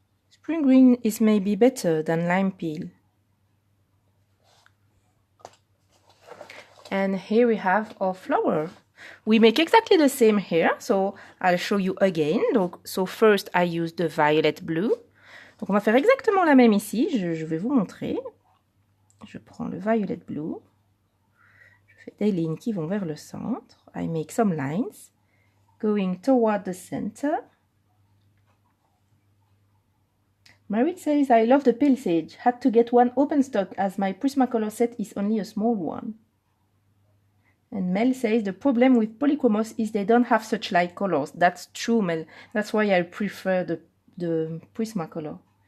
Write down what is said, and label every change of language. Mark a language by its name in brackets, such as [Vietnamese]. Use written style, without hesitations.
[English] Spring green is maybe better than lime peel. And here we have our flower. We make exactly the same here, so I'll show you again. Donc, so first I use the violet blue. [French] Donc on va faire exactement la même ici, je vais vous montrer. Je prends le violet blue. Je fais des lignes qui vont vers le centre. [English] I make some lines going toward the center. Marit says, I love the pale sage. Had to get one open stock as my Prismacolor set is only a small one. And Mel says, the problem with polychromos is they don't have such light colors. That's true, Mel. That's why I prefer the Prismacolor.